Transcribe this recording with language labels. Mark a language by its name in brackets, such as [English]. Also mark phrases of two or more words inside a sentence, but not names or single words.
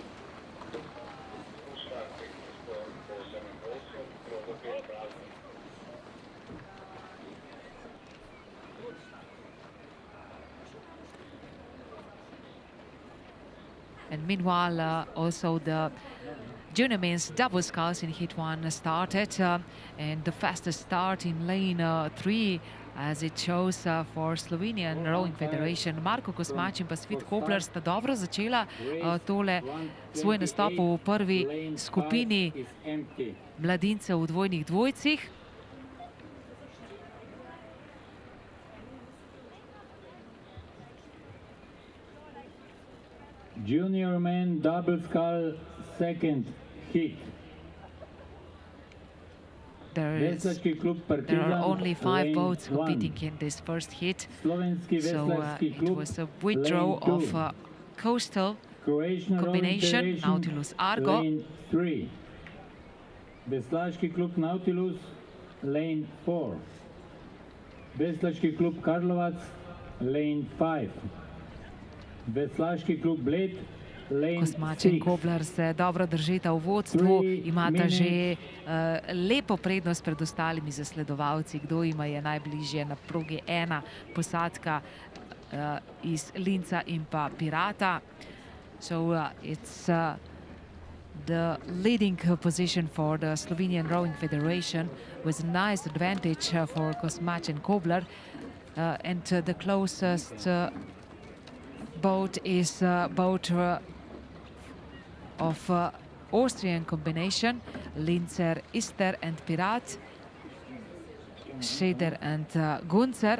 [English] And meanwhile, also the junior men's double sculls in Heat 1 started, and the fastest start in lane 3, as it shows for Slovenian Rowing Federation. [Slovenian] Marko Kosmač in pa Cvit Kobler sta dobro začela tole svoj nastop v prvi skupini mladincev v dvojnih dvojcih. [English] Junior men double scull second hit. There are only 5 boats competing in this first hit, so it was a withdraw of coastal combination Nautilus Argo. Lane 3. Veslaški klub Nautilus, lane 4. Veslaški klub Karlovac, lane 5. Veslaški klub Bled, lane 6. [Slovenian] Kosmač in Kobler se dobro držita v vodstvu, imata že lepo prednost pred ostalimi zasledovalci. Kdo ima je najbližje na progi 1, posadka iz Linca in pa Pirata. [English] So it's the leading position for the Slovenian Rowing Federation with a nice advantage for Kosmač and Koblar. And the closest boat is boat of Austrian combination, Linzer, Ister and Pirat, Scheder and Gunzer.